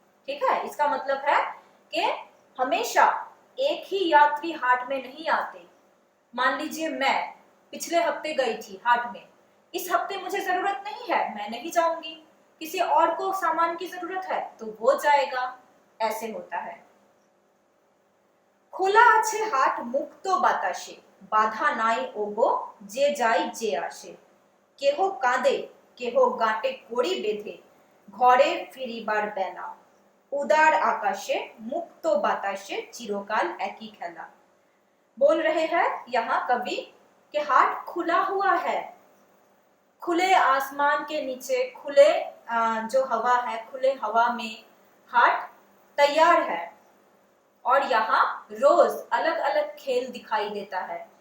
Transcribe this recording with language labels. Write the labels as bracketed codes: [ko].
[hi] ठीक है, इसका मतलब है कि हमेशा एक ही यात्री हाट में नहीं आते, मान लीजिए मैं पिछले हफ्ते गई थी हाट में, इस हफ्ते मुझे जरूरत नहीं है, मैं नहीं जाऊंगी, किसी और को सामान की जरूरत है तो वो जाएगा, ऐसे होता है। [bn] খোলা আছে হাট মুক্ত বাতাসে, বাধা নাই ওগো যে যাই যে আসে, কেহ কাঁদে কেহ গাঁটে কড়ি বেঁধে, ঘরে ফিরিবার বেলা, उदार आकाशे मुक्त बाताशे चिरकाल एकी खेला। [hi] बोल रहे हैं यहाँ कवि कि हाट खुला हुआ है, खुले आसमान के नीचे, खुले जो हवा है, खुले हवा में हाट तैयार है और यहाँ रोज अलग अलग खेल दिखाई देता है।